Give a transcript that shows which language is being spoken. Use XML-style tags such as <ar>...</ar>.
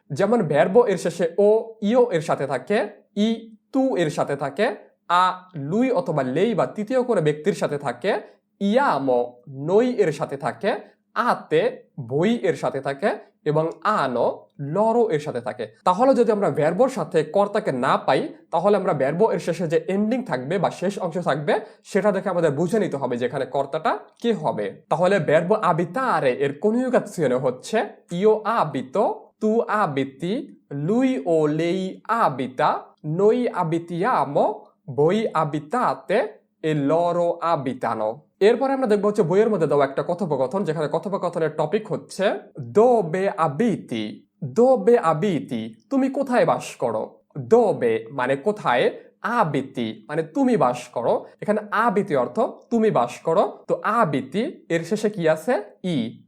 <bn>যেমন ভার্বো এর শেষে ও ইও এর সাথে থাকে, ই তু এর সাথে থাকে, আ লুই অথবা লেই বা তৃতীয় কোনো ব্যক্তির সাথে থাকে, ইয়ামো নই এর সাথে থাকে, আতে বই এর সাথে থাকে এবং আনো লরো এর সাথে থাকে। তাহলে যদি আমরা ভার্বোর সাথে কর্তাকে না পাই তাহলে আমরা ভার্বো এর শেষে যে এন্ডিং থাকবে বা শেষ অংশ থাকবে সেটা দেখে আমাদের বুঝে নিতে হবে যে এখানে কর্তাটা কে হবে। তাহলে ভার্বো</bn> <it>abitare</it> <bn>এর কনজুগেশনে হচ্ছে</bn> <it>io abito, tu abiti, lui o lei abita, noi abitiamo, voi abitate e loro abitano।</it> <bn>এরপরে আমরা দেখব হচ্ছে বইয়ের মধ্যে দেওয়া একটা কথোপকথন, যেখানে কথোপকথনের টপিক হচ্ছে</bn> <it>dove abiti, dove abiti</it> <bn>তুমি কোথায় বাস করো।</bn> <it>dove</it> <bn>মানে কোথায়, abiti মানে তুমি বাস করো। এখানে abiti অর্থ তুমি বাস করো। তো abiti এর শেষে কি আছে? ই।</bn>